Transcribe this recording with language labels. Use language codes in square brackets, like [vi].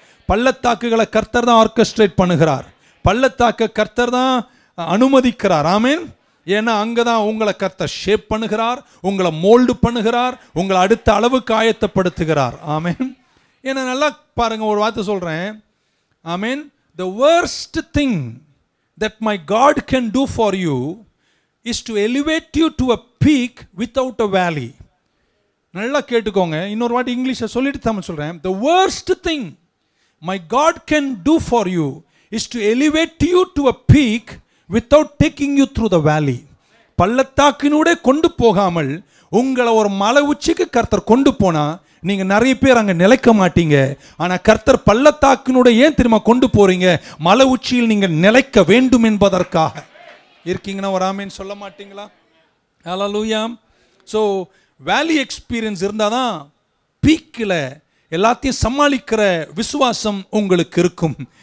[ta] பள்ளத்தாக்குகளை கர்த்தர் தான் ஆர்கெஸ்ட்ரேட் பண்ணுகிறார். பள்ளத்தாக்க கர்த்தர் தான் அனுமதிக்கிறார். ஆமென். ஏன்னா அங்கே தான் உங்களை கர்த்தர் ஷேப் பண்ணுகிறார், உங்களை மோல்டு பண்ணுகிறார், உங்களை அடுத்த அளவுக்கு ஆயத்தப்படுத்துகிறார். ஆமென். ஏன்னா நல்லா பாருங்க, ஒரு வார்த்தை சொல்கிறேன். ஆமென். [en] The worst thing that my God can do for you is to elevate you to a peak without a valley. [ta] நல்லா கேட்டுக்கோங்க. இன்னொரு வாட்டி இங்கிலீஷை சொல்லிட்டு தமிழ் சொல்கிறேன். [en] The worst thing my God can do for you is to elevate you to a peak without taking you through the valley. [ta] பள்ளத்தாக்கினூடே கொண்டு போகாமல் உங்களை ஒரு மலை உச்சிக்கு கர்த்தர் கொண்டு போனா நீங்க நிறைய பேர் அங்க நிலைக்க மாட்டீங்க. ஆனா கர்த்தர் பள்ளத்தாக்கினூட ஏன் தெரியுமா கொண்டு போறீங்க? மலை உச்சியில் நீங்க நிலைக்க வேண்டும் என்பதற்காக. இருக்கீங்கன்னா ஒரு ஆமேன் சொல்ல மாட்டீங்களா? ஹல்லேலூயா. [en] so valley experience [ta] இருந்தால் தான் பீக்கில் எல்லாத்தையும் சமாளிக்கிற விசுவாசம் உங்களுக்கு இருக்கும்.